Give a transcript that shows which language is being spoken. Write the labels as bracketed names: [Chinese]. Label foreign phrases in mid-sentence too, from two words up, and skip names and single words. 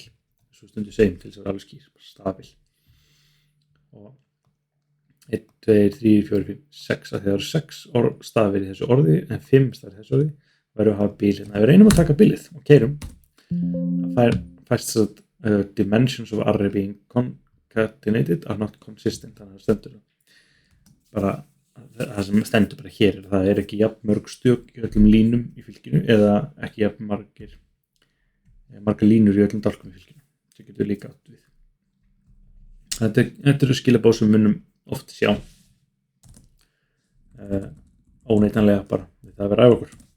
[Icelandic] Svo stundu segjum til þess að vera alveg skýr, stabil. Og 1, 2, 3, 4, 5, 6, að það eru 6 stafir í þessu orði, en 5 stafir í þessu orði, verður að hafa bil hérna. Ef við reynum að taka bilið og keyrum, það fæst þess að [English] dimensions of array being concatenated are not consistent, [Icelandic] þannig að það stendur bara, það sem stendur bara hér það er ekki jafn mörg stök í öllum línum í fylkinu eða ekki jafn margar línur í öllum dálkum í fylkinu. Það getur líka átt við. Þetta eru skilaboð sem við munum oft sjá óneitanlega bara við það að vera á okkur.